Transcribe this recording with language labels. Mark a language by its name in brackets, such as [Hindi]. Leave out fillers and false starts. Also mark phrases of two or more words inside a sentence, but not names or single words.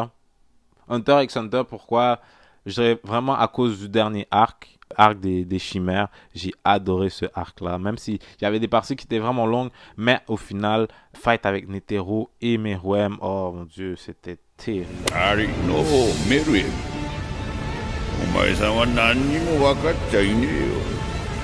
[French] Hunter x Hunter, pourquoi? Je dirais vraiment à cause du dernier arc des chimères. J'ai adoré ce arc-là. Même s'il y avait des parties qui étaient vraiment longues, mais au final, fight avec Netero et Meruem, oh mon dieu, c'était terrible. Ari no Meruem. [Japanese] お前さんは何にも分かっちゃいねえよ。